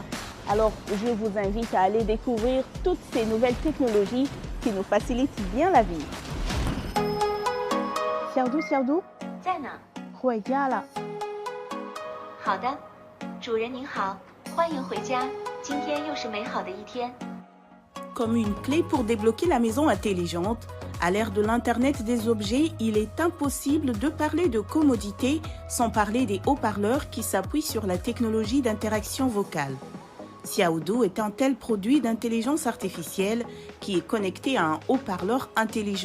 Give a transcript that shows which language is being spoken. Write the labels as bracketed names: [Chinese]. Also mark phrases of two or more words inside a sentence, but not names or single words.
[French] Alors, je vous invite à aller découvrir toutes ces nouvelles technologies qui nous facilitent bien la vie. [Chinese] Xiaodu, Xiaodu, 在哪？回家了。好的，主人您好，欢迎回家。今天又是美好的一天。 [French] Comme une clé pour débloquer la maison intelligente, à l'ère de l'Internet des objets, il est impossible de parler de commodité sans parler des haut-parleurs qui s'appuient sur la technologie d'interaction vocale. Xiaodu est un tel produit d'intelligence artificielle qui est connecté à un haut-parleur intelligent.